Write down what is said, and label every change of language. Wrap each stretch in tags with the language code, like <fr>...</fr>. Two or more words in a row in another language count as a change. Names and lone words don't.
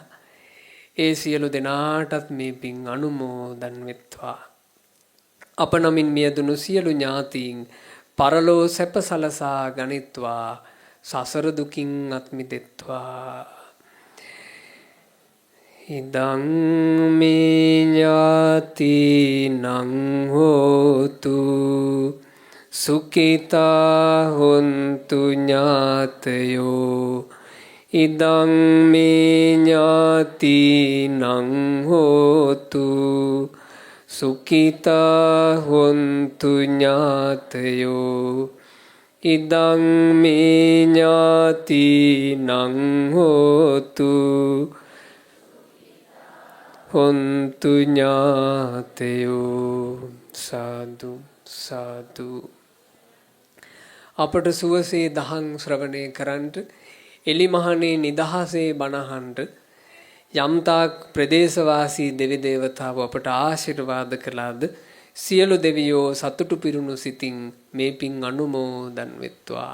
<si>ඒ සියලු දෙනාටත් මේ පින් අනුමෝදන් වෙත්වා. අප නමින් මියදුණු සියලු ඥාතීන් පරලෝ සැප සලසා ගනිත්වා. සසර දුකින් අත් මිදෙත්වා.</si> <pi>ඉදං මේ ඥාතිනං හෝතු සුඛිතා හොන්තු ඥාතයෝ ඉදං මේ ඥාතිනං හෝතු සුඛිතා හොන්තු ඥාතයෝ ඉදං මේ ඥාතිනං හෝතු හොන්තු ඥාතයෝ.</pi> <si>සාදු සාදු. අපට සුවසේ දහම් ශ්‍රවණය කරන්නට එලිමහනේ නිදහසේ බණහන්ට යම්තාක් ප්‍රදේශවාසී දෙවි දේවතාවෝ අපට ආශිර්වාද කළාද සියලු දෙවියෝ සතුටු පිරුණු සිතින් මේ පින් අනුමෝදන් වෙත්වා.</si>